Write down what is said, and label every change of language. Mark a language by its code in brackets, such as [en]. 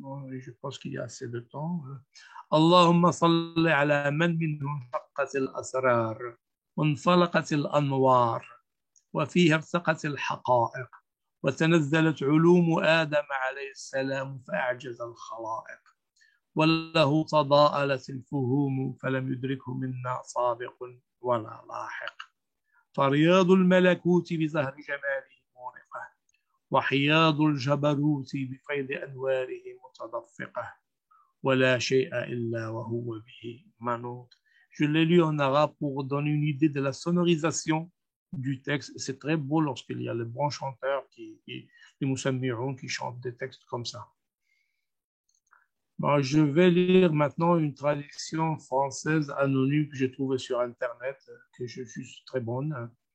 [fr] Je pense qu'il y a assez de temps. [ar] اللهم صل على من منه انشقت الأسرار وانفلقت الأنوار وفيها ارتقت الحقائق وتنزلت علوم آدم عليه السلام فأعجز الخلائق وله تضاءلت الفهوم فلم يدركه منا سابق ولا لاحق فرياض الملكوت بزهر جماله مونقة وحياض الجبروت بفيض أنواره متدفقة ولا شيء إلا وهو به منوط. [fr] Je l'ai lu en arabe pour donner une idée de la sonorisation du texte. C'est très beau lorsqu'il y a les bons chanteurs, les moussammiroun, qui chantent des textes comme ça. Bon, je vais lire maintenant une traduction française anonyme que j'ai trouvée sur Internet, que je juge très bonne.